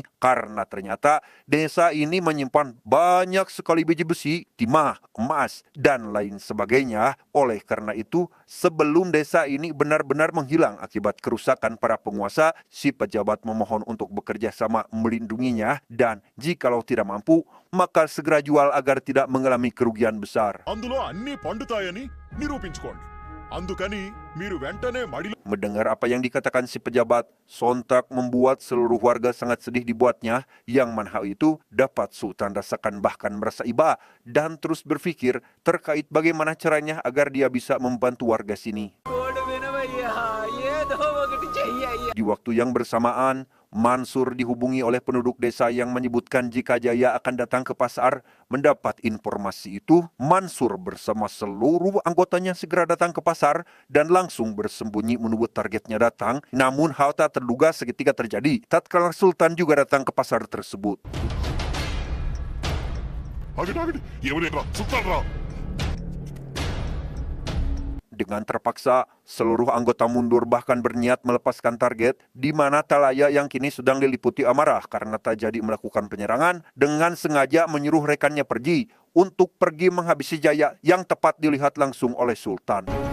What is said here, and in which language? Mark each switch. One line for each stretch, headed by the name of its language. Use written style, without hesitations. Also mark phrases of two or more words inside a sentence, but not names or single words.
Indonesian: Karena ternyata desa ini menyimpan banyak sekali biji besi, timah, emas, dan lain sebagainya. Oleh karena itu, sebelum desa ini benar-benar menghilang akibat kerusakan para penguasa, si pejabat memohon untuk bekerja sama melindunginya dan jikalau tidak mampu, maka segera jual agar tidak mengalami kerugian besar.
Telugu: అందులో అన్ని పండుతాయని నిరూపించుకోండి. అందుకని మీరు వెంటనే మడిలో
Indonesian: Mendengar apa yang dikatakan si pejabat, sontak membuat seluruh warga sangat sedih dibuatnya, yang mana hal itu dapat Sultan rasakan bahkan merasa iba dan terus berpikir terkait bagaimana caranya agar dia bisa membantu warga sini. Di waktu yang bersamaan, Mansur dihubungi oleh penduduk desa yang menyebutkan jika Jaya akan datang ke pasar. Mendapat informasi itu, Mansur bersama seluruh anggotanya segera datang ke pasar dan langsung bersembunyi menunggu targetnya datang. Namun hal tak terduga seketika terjadi tatkala Sultan juga datang ke pasar tersebut.
Telugu: ఆగండి ఆగండి ఎవరైనా సుల్తాన్ రా
Indonesian: Dengan terpaksa, seluruh anggota mundur bahkan berniat melepaskan target, di mana Talaya yang kini sedang diliputi amarah karena tak jadi melakukan penyerangan, dengan sengaja menyuruh rekannya pergi untuk pergi menghabisi Jaya yang tepat dilihat langsung oleh Sultan.